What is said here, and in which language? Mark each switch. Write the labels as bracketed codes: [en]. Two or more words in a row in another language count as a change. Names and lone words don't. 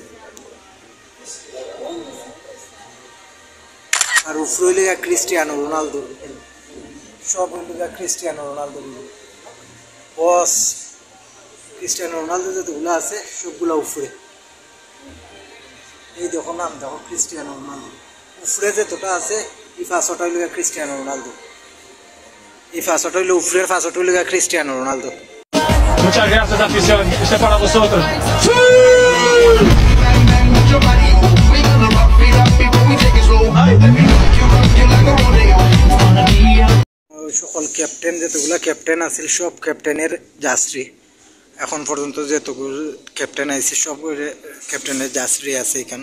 [bn] আর উপরে হইল ক্রিস্টিয়ানো রোনালদো, সব হইল ক্রিস্টিয়ানো রোনালদো বস। ক্রিস্টিয়ানো রোনালদো যতগুলো আছে সবগুলো উপরে। এই দেখো নাম দেখো, ক্রিস্টিয়ানো রোনালদো। উপরে যতটা আছে এই ফাঁসটা হইল ক্রিস্টিয়ানো রোনালদো, এই ফাঁসটা হইল উপরের ফাঁসটা হইল ক্রিস্টিয়ানো রোনালদো। [es] Muchas gracias, afición. Este es para vosotros. [bn] সকল ক্যাপ্টেন যতগুলো ক্যাপ্টেন আছিল সব ক্যাপ্টেনের জার্সি। এখন পর্যন্ত যতগুলো ক্যাপ্টেন আছে সব ক্যাপ্টেনের জার্সি আছে এখানে।